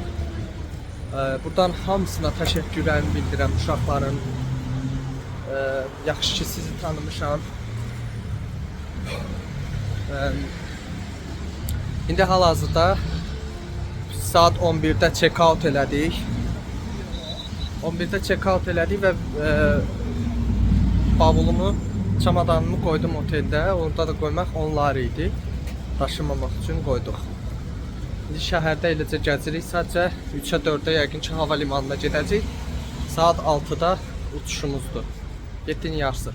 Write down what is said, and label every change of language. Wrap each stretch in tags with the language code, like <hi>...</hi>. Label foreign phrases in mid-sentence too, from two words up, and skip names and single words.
<az>Buradan hamısına təşəkkürlərimi bildirəm uşaqların. Yaxşı ki sizi tanımışam. İndi hal-hazırda saat 11-də check-out elədik. 11-də check-out elədik və bavulumu, çamadanımı qoydum oteldə. Orada da qoymaq onlar idi. Daşımamaq üçün qoyduq. İndi şəhərdə eləcə gəzirik. Sadəcə 3-ə 4-də yəqin ki hava limanına gedəcəyik. Saat 6-da uçuşumuzdur. 7-nin yarısı.</az>